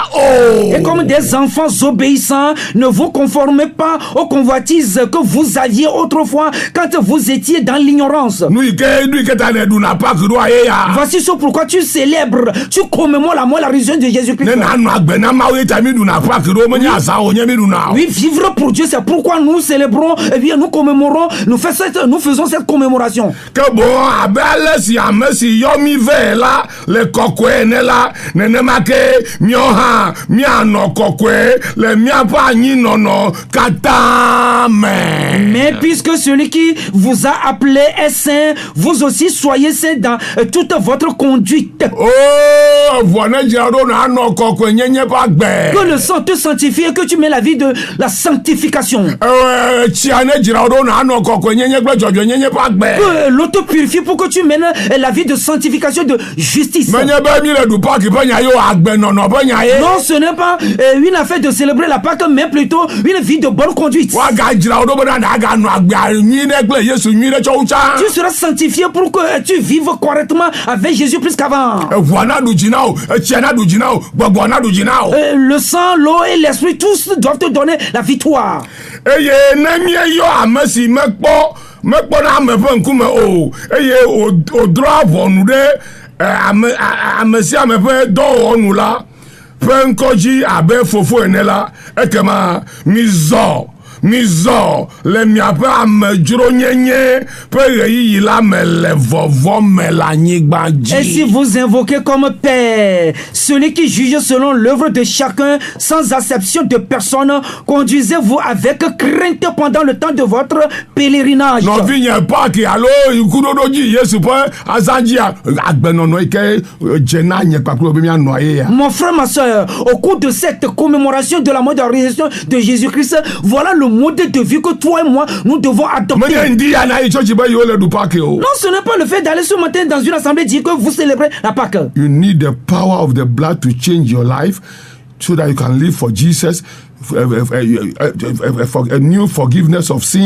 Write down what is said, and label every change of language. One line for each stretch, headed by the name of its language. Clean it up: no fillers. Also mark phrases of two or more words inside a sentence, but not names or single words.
French: Et comme o. des enfants obéissants, ne vous conformez pas aux convoitises que vous aviez autrefois quand vous étiez dans l'ignorance.
Ewe: Nu yi ke ta ne ɖuna paki ɖo aye ya.
French: Voici ce pourquoi tu célèbres, tu commémores la mort, la résurrection de Jésus-Christ.
Ewe: Ne nanɔ agbe na Mawu ye ta mi ɖuna paki ɖo menye aza wònye mi ɖuna o.
French: Oui, vivre pour Dieu, c'est pourquoi nous célébrons, et bien nous commémorons, nous faisons cette commémoration.
Ewe: Ke boŋ abe ale si ame si yɔ mi vɛ la le kɔkɔe ene la nenema ke miawo hã mianɔ kɔkɔe le miaƒe anyinɔnɔ katã me.
French: Mais puisque celui qui vous a appelé est saint, vous aussi soyez saints dans toute votre conduite.
Ewe: Oh, vɔ ne dzra ɖo na anɔ kɔkɔe nyenye ƒe agbe.
French: Que le sang te sanctifie et que tu mets la vie de la sanctification.
Ewe: Tsia ne dzra ɖo na anɔ kɔkɔe nyenye kple dzɔdzɔ nyenye ƒe agbe.
French: Que l'eau te purifie pour que tu mènes la vie de sanctification, de justice.
Ewe: Menye be mi le ɖu paki ƒe nya ye o agbenɔnɔ ƒe nya ye.
French: Non, ce n'est pas une affaire de célébrer la Pâque, mais plutôt une vie de bonne conduite.
Ewe: Woagadzra ɖo bena ɖaganɔ agbe nyui ɖe kple Yesu nyui ɖe tsɔ wu tsã.
French: Tu seras sanctifié pour que tu vives correctement avec Jésus plus qu'avant.
Ewe: Eʋua na ɖu dzi na wo, etsia na ɖu dzi na wo, gbɔgbɔ na ɖu dzi na wo.
French: Le sang, l'eau et l'esprit, tous doivent te donner la victoire.
Ewe: Eye ne mieyɔ ame si mekpɔna ame ƒe ŋkume o eye wòdrɔa ʋɔnu ɖe ame sia ame ƒe dɔwɔnu la ƒe ŋkɔ dzi abe fofo ene la ekema mizɔ le miaƒe amedzronyenye ƒe ɣeyiɣi la me le vɔvɔ me le anyigba
French: Et si
Ewe: dzi.
French: vous invoquez comme Père celui qui juge selon l'œuvre de chacun sans acception de personne, conduisez-vous avec crainte pendant le temps de votre pèlerinage.
Ewe: Nɔvinye paki alo ikuɖoɖo dzi Yesu ƒe azã dzia agbenɔnɔ yi ke dze na nye kpakple be mianɔ ye ya.
French: Mon frère, ma soeur, au cours de cette commémoration de la mort et de la résurrection de Jésus-Christ, voilà le modèle de vie que toi et moi, nous devons adopter.
Ewe: Menye ŋdi ya na yi tsɔtsi be yewo le ɖu paki o.
French: Non, ce n'est pas le fait d'aller ce matin dans une assemblée dire que vous célébrez la Pâque.
English: You need the power of the blood to change your life. so that you can live for Jesus, a new forgiveness of sin.